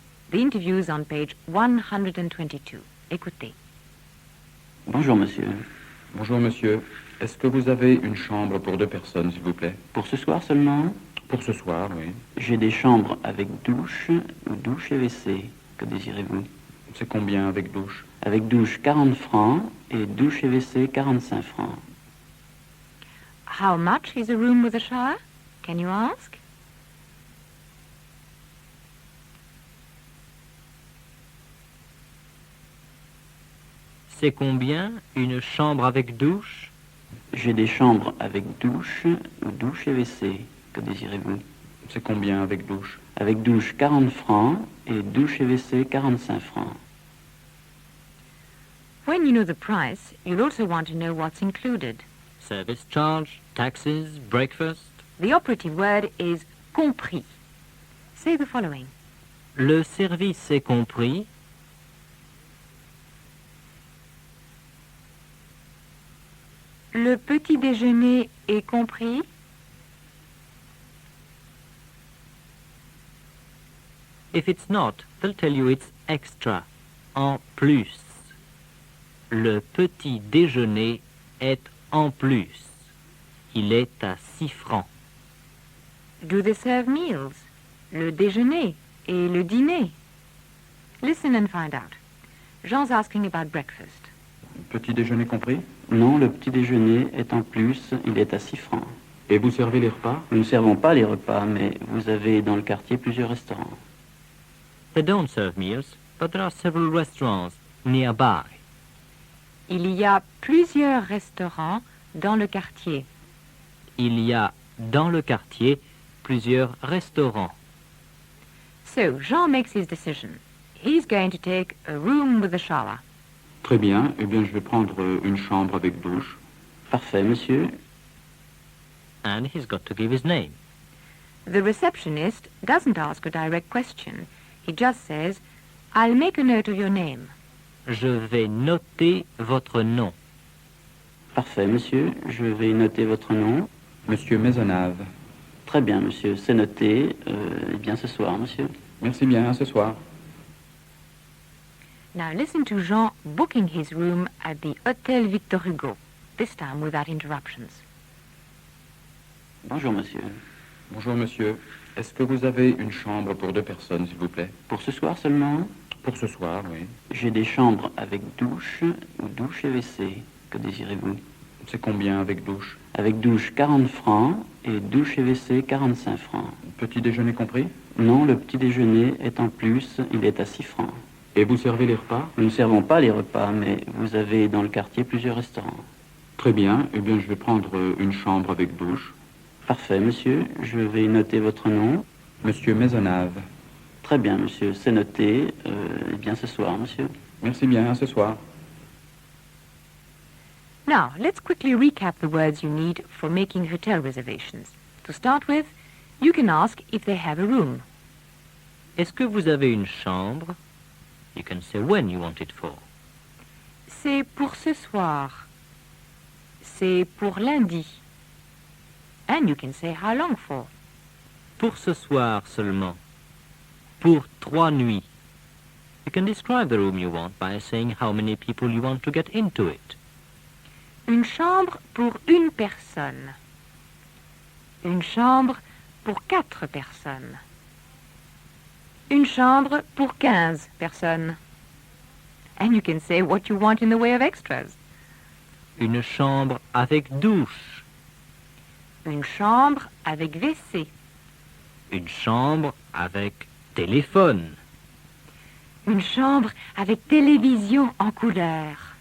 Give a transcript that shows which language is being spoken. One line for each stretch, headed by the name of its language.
English: The interview is on page 122.
French: Écoutez. Bonjour, monsieur. Bonjour, monsieur. Est-ce que vous avez une chambre pour 2 personnes, s'il vous plaît? Pour ce soir seulement? Pour ce soir, oui. J'ai des chambres avec douche ou douche et WC. Que désirez-vous? C'est combien avec douche? Avec douche, 40 francs et douche et WC, 45 francs.
English: How much is a room with a shower? Can you ask?
French: C'est combien une chambre avec douche? J'ai des chambres avec douche ou douche et WC. Que désirez-vous? C'est combien avec douche? Avec douche, 40 francs et douche et WC, 45 francs.
English: When you know the price, you'll also want to know what's included. Service charge, taxes, breakfast. The operative word is compris. Say the following.
French: Le service est compris. Le petit déjeuner est compris.
English: If it's not, they'll tell you it's extra, en plus.
French: Le petit déjeuner est en plus. Il est à 6 francs.
English: Do they serve meals?
French: Le déjeuner et le dîner.
English: Listen and find out. Jean's asking about breakfast.
French: Petit déjeuner compris? Non, le petit déjeuner est en plus, il est à 6 francs. Et vous servez les repas? Nous ne servons pas les repas, mais vous avez dans le quartier plusieurs restaurants.
English: They don't serve meals, but there are several restaurants nearby.
French: Il y a plusieurs restaurants dans le quartier. Il y a dans le quartier plusieurs restaurants.
English: So, Jean makes his decision. He's going to take a room with a shower.
French: Très bien. Eh bien, je vais prendre une chambre avec douche. Parfait, monsieur.
English: And he's got to give his name. The receptionist doesn't ask a direct question. He just says, I'll make a note of your name.
French: Je vais noter votre nom. Parfait, monsieur. Je vais noter votre nom. Monsieur Maisonnave. Très bien, monsieur. C'est noté. Eh bien, ce soir, monsieur. Merci bien, à ce soir.
English: Now listen to Jean booking his room at the Hôtel Victor Hugo, this time without interruptions.
French: Bonjour, monsieur. Bonjour, monsieur. Est-ce que vous avez une chambre pour 2 personnes, s'il vous plaît? Pour ce soir seulement, Pour ce soir, oui. j'ai des chambres avec douche ou douche et WC. Que désirez-vous? C'est combien avec douche? Avec douche, 40 francs et douche et WC, 45 francs. Petit déjeuner compris? Non, le petit déjeuner est en plus, il est à 6 francs. Et vous servez les repas? Nous ne servons pas les repas, mais vous avez dans le quartier plusieurs restaurants. Très bien. Eh bien, je vais prendre une chambre avec douche. Parfait, monsieur. Je vais noter votre nom. Monsieur Maisonnave. Très bien, monsieur. C'est noté. Eh bien, ce soir, monsieur. Merci bien, à ce soir.
English: Now, let's quickly recap the words you need for making hotel reservations. To start with, you can ask if they have a room.
French: Est-ce que vous avez une chambre?
English: You can say when you want it for.
French: C'est pour ce soir. C'est pour lundi.
English: And you can say how long for.
French: Pour ce soir seulement. Pour 3 nuits.
English: You can describe the room you want by saying how many people you want to get into it.
French: Une chambre pour une personne. Une chambre pour 4 personnes. Une chambre pour 15 personnes.
English: And you can say what you want in the way of extras.
French: Une chambre avec douche. Une chambre avec WC. Une chambre avec téléphone. Une chambre avec télévision en couleur.